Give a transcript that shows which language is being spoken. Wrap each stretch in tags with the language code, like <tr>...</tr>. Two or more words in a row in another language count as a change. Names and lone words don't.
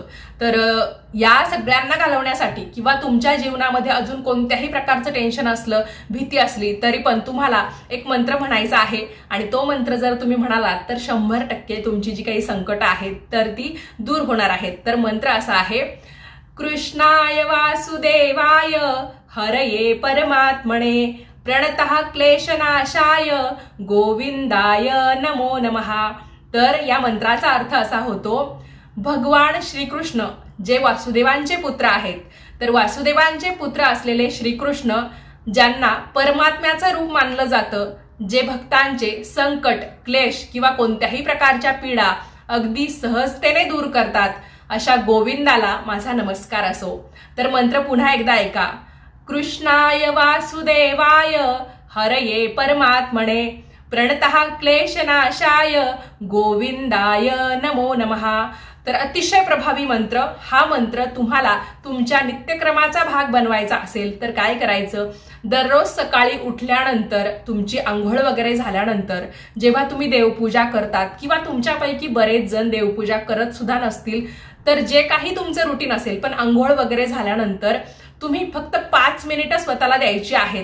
<mr>तर या सगळ्यांना घालवण्यासाठी, किंवा तुमच्या जीवनामध्ये अजून कोणत्याही प्रकारचं टेन्शन असलं, भीती असली तरी पण तुम्हाला एक मंत्र म्हणायचा आहे आणि तो मंत्र जर तुम्ही म्हणालात तर 100% तुमची जी काही संकट आहेत तर ती दूर होणार आहेत। तर मंत्र असा आहे,</mr> <sa>कृष्णाय वासुदेवाय हरये परमात्मने प्रणतः क्लेशनाशाय गोविंदाय नमो नमः।</sa> <mr>तर या मंत्राचा अर्थ असा होतो, भगवान श्रीकृष्ण जे वासुदेवांचे पुत्र आहेत, तर वासुदेवांचे पुत्र असलेले श्रीकृष्ण ज्यांना परमात्म्याचं रूप मानलं जातं, जे भक्तांचे संकट, क्लेश किंवा कोणत्याही प्रकारच्या पीडा अगदी सहजतेने दूर करतात, अशा गोविंदाला माझा नमस्कार असो। तर मंत्र पुन्हा एकदा ऐका,</mr> <sa>कृष्णाय वासुदेवाय हरये परमात्मने प्रणतः क्लेशनाशाय गोविंदाय नमो नमः।</sa> <mr>तर अतिशय प्रभावी मंत्र। हा मंत्र तुम्हाला तुमच्या नित्यक्रमाचा भाग बनवायचा असेल तर काय करायचं, दररोज सकाळी उठल्यानंतर, तुमची आंघोळ वगैरे झाल्यानंतर, जेव्हा तुम्ही देवपूजा करतात, किंवा तुमच्यापैकी बरेच जण देवपूजा करत सुद्धा नसतील, तर जे काही तुमचं रुटीन असेल, पण आंघोळ वगैरे झाल्यानंतर तुम्ही फक्त 5 मिनिटं स्वतःला द्यायची आहेत।</mr>